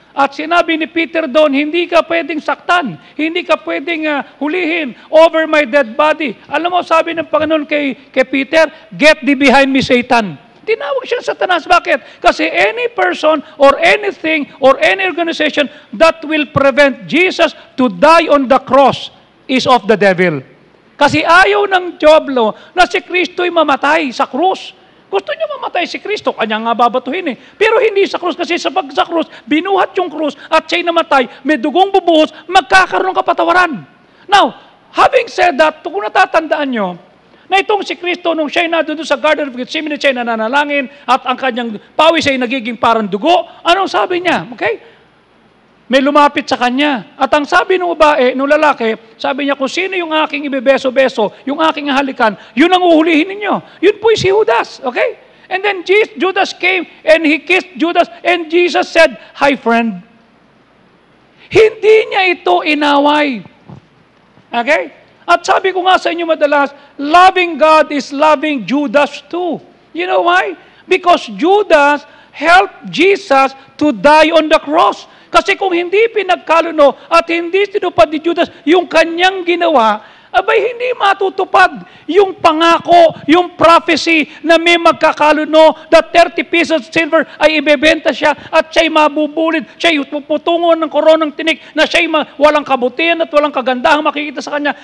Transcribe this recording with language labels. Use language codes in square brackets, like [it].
[tl] At sinabi ni Peter doon, hindi ka pwedeng saktan, hindi ka pwedeng hulihin [en] over my dead body. [tl] Alam mo, sabi ng Panginoon kay Peter, [en] get thee behind me, Satan. [tl] Tinawag siya Satanas. Bakit? [en] Kasi any person or anything or any organization that will prevent Jesus to die on the cross is of the devil. [tl] Kasi ayaw ng Diablo na si Kristo'y mamatay sa krus. Gusto niya mamatay si Kristo, kanya nga babatuhin eh. Pero hindi sa krus, kasi sa krus, binuhat yung krus at siya'y namatay, may dugong bubuhos, magkakaroon ng kapatawaran. [en] Now, having said that, [tl] kung natatandaan nyo, na itong si Kristo, nung siya'y nandun sa Garden of Gethsemane, siya'y nananalangin at ang kanyang pawis ay nagiging parang dugo, anong sabi niya? Okay? May lumapit sa kanya. At ang sabi ng babae, ng lalaki, sabi niya, kung sino yung aking ibebeso-beso, yung aking halikan, yun ang uhulihin ninyo. Yun po si Judas. Okay? [en] And then Judas came and he kissed Judas and Jesus said, "Hi friend." [tl] Hindi niya ito inaway. Okay? At sabi ko nga sa inyo madalas, [en] loving God is loving Judas too. You know why? Because Judas helped Jesus to die on the cross. [tl] Kasi kung hindi pinagkaluno at hindi tinupad ni Judas yung kanyang ginawa, abay hindi matutupad yung pangako, yung prophecy na may magkakaluno [en] that 30 pieces of silver [tl] ay ibebenta siya at siya'y mabubulid, siya'y puputungon ng koronang tinik na siya'y walang kabutihan at walang kagandahang makikita sa kanya.